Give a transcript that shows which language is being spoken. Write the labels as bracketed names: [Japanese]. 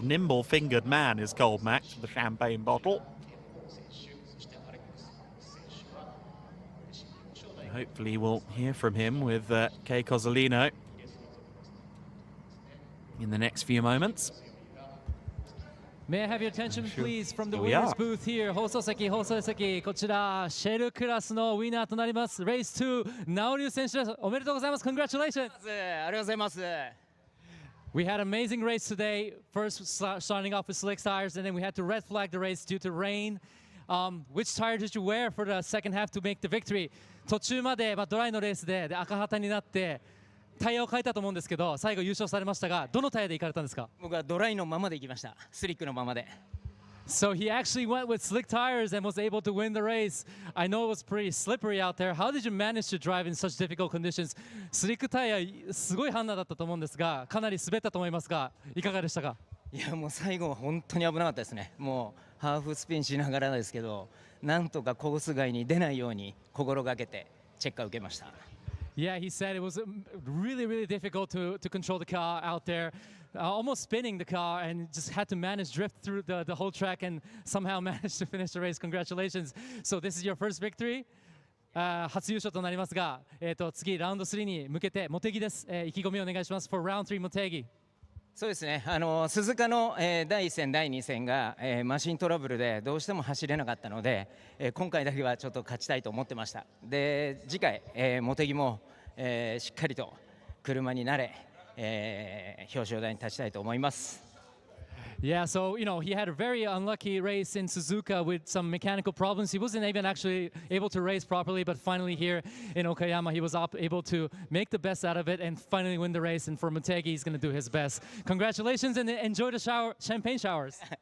[English] Nimble-fingered man is Cold Max with the champagne bottle. hopefully we'll hear from him with Kei Cozzolino in the next few moments. May I have your attention, please, from the Here we winner's are. booth here. [Japanese] 放送席、こちら、シェルクラスのウィナーとなります。レース2、ナオリュウ選手です。おめでとうございます。 [English] Congratulations! [Japanese] ありがとうございます。 [English] We had an amazing race today. First, starting off with slick tires, and then we had to red flag the race due to rain. Which tire did you wear for the second half to make the victory? [Japanese] 途中まで、ドライのレースで赤旗になって、タイヤを変えたと思うんですけど、最後優勝されましたが、どのタイヤで行かれたんですか？僕はドライのままで行きました。スリックのままで。 [English] So he actually went with slick tires and was able to win the race. I know it was pretty slippery out there. How did you manage to drive in such difficult conditions? [Japanese] スリックタイヤ、すごいハンナだったと思うんですが、かなり滑ったと思いますが、いかがでしたか？いやもう最後は本当に危なかったですね。もうハーフスピンしながらですけど、なんとかコース外に出ないように心がけてチェックを受けました。 [English] Yeah, he said it was really, really difficult to control the car out there, almost spinning the car, and just had to manage drift through the whole track and somehow managed to finish the race. Congratulations. So this is your first victory. [Japanese] 初優勝となりますが、次ラウンド3に向けて茂木です。意気込みをお願いします。 [English] For round 3 Motegi. [Japanese] そうですね。鈴鹿の、第1戦第2戦が、マシントラブルでどうしても走れなかったので、今回だけはちょっと勝ちたいと思ってました。で次回、茂木も、しっかりと車に慣れ、表彰台に立ちたいと思います。 [English] Yeah, so, he had a very unlucky race in Suzuka with some mechanical problems. He wasn't even actually able to race properly, but finally here in Okayama, he was able to make the best out of it and finally win the race. And for Motegi, he's going to do his best. Congratulations and enjoy the champagne showers.